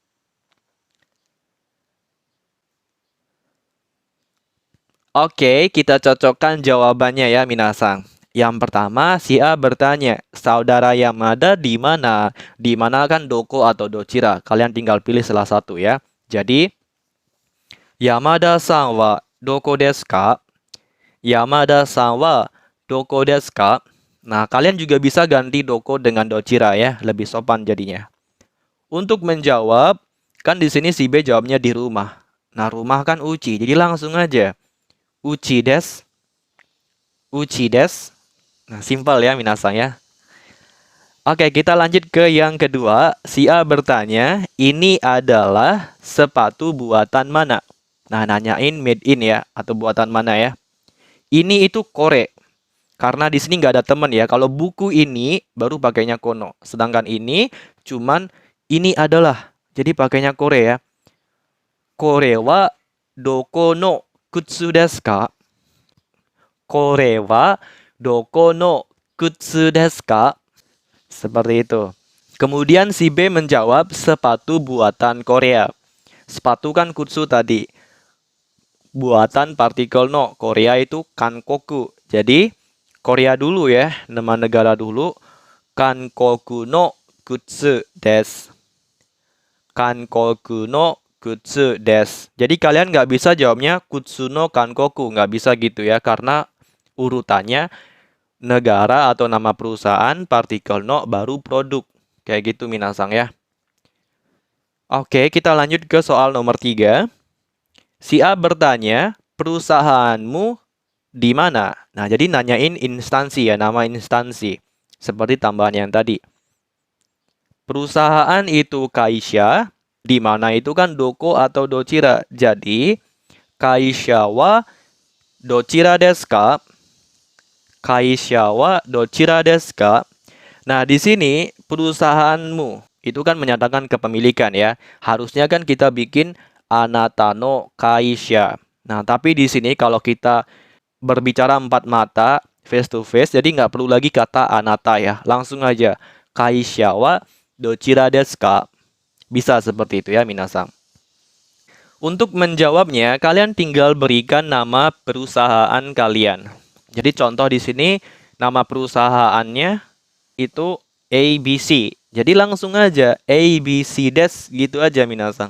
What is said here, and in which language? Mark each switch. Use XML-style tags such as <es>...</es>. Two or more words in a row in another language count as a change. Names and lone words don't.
<id>Oke, kita cocokkan jawabannya ya, minasang. Yang pertama, si A bertanya, saudara Yamada di mana? Di mana kan doko atau dochira? Kalian tinggal pilih salah satu ya. Jadi,</id> <ja>山田さんはどこですか? 山田さんはどこですか?</ja> <id>Nah, kalian juga bisa ganti doko dengan dochira ya, lebih sopan jadinya. Untuk menjawab, kan di sini si B jawabnya di rumah. Nah, rumah kan uchi, jadi langsung aja.</id> <ja>うちです。うちです.</ja> <id>Nah, simpel ya minasang ya. Oke, kita lanjut ke yang kedua. Si A bertanya, ini adalah sepatu buatan mana? Nah, nanyain</id> <en>made in</en> <id>ya, atau buatan mana ya. Ini itu kore. Karena di sini nggak ada teman ya. Kalau buku ini baru pakainya kono. Sedangkan ini cuman ini adalah. Jadi pakainya kore ya.</id> <ja>これはどこの靴ですか? これはどこの靴ですか?</ja> <id>Seperti itu. Kemudian si B menjawab sepatu buatan Korea. Sepatu kan kutsu tadi. Buatan partikel no. Korea itu kankoku. Jadi Korea dulu ya. Nama negara dulu.</id> <ja>韓国の靴です. 韓国の靴です.</ja> <id>Jadi kalian nggak bisa jawabnya</id> <ja>靴の韓国.</ja> <id>Nggak bisa gitu ya. Karena urutannya negara atau nama perusahaan, partikel no, baru produk. Kayak gitu minasang ya. Oke, kita lanjut ke soal nomor 3. Si A bertanya, perusahaanmu di mana? Nah, jadi nanyain instansi ya, nama instansi. Seperti tambahan yang tadi. Perusahaan itu kaisha, di mana itu kan doko atau dochira. Jadi,</id> <ja>会社はどちらですか? 会社はどちらですか?</ja> <id>Nah, di sini perusahaanmu itu kan menyatakan kepemilikan ya. Harusnya kan kita bikin</id> <ja>あなたの会社.</ja> <id>Nah, tapi di sini kalau kita berbicara empat mata,</id> <en>face to face,</en> <id>jadi nggak perlu lagi kata anata ya. Langsung aja.</id> <ja>会社はどちらですか?</ja> <id>Bisa seperti itu ya, minasang. Untuk menjawabnya, kalian tinggal berikan nama perusahaan kalian. Jadi contoh di sini, nama perusahaannya itu ABC. Jadi langsung aja ABC des gitu aja, minasang.</id>